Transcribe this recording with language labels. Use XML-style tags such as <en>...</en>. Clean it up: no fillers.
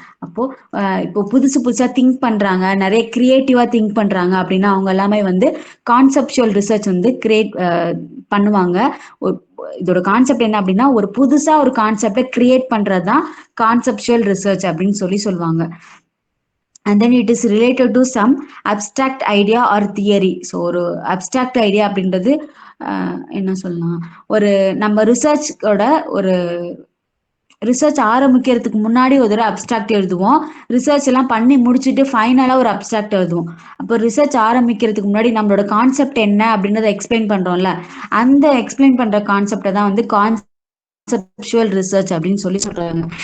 <ta>அப்போ இப்போ புதுசா திங்க் பண்றாங்க, நிறைய கிரியேட்டிவா திங்க் பண்றாங்க அப்படின்னா அவங்க எல்லாமே வந்து கான்செப்சுவல் ரிசர்ச் வந்து பண்ணுவாங்க. இதோட கான்செப்ட் என்ன அப்படின்னா, ஒரு புதுசா ஒரு கான்செப்டை கிரியேட் பண்றதுதான் கான்செப்சுவல் ரிசர்ச் அப்படின்னு சொல்லுவாங்க.</ta> <en>And then it is related to some abstract idea or theory.</en> <ta>So ஒரு abstract idea அப்படின்றது என்ன சொல்லலாம், ஒரு நம்ம ரிசர்ச்சோட ஒரு ரிசர்ச் ஆரம்பிக்கிறதுக்கு முன்னாடி ஒரு தடவை அப்ஸ்ட்ராக்ட் எழுதுவோம். ரிசர்ச் எல்லாம் பண்ணி முடிச்சுட்டு ஃபைனலா ஒரு அப்ஸ்ட்ராக்ட் எழுதுவோம். அப்போ ரிசர்ச் ஆரம்பிக்கிறதுக்கு முன்னாடி நம்மளோட கான்செப்ட் என்ன அப்படின்றத எக்ஸ்பிளைன் பண்றோம்ல, அந்த எக்ஸ்பிளைன் பண்ற கான்செப்டை தான் வந்து கான்செப்சுவல் ரிசர்ச் அப்படின்னு சொல்லி சொல்றாங்க.</ta>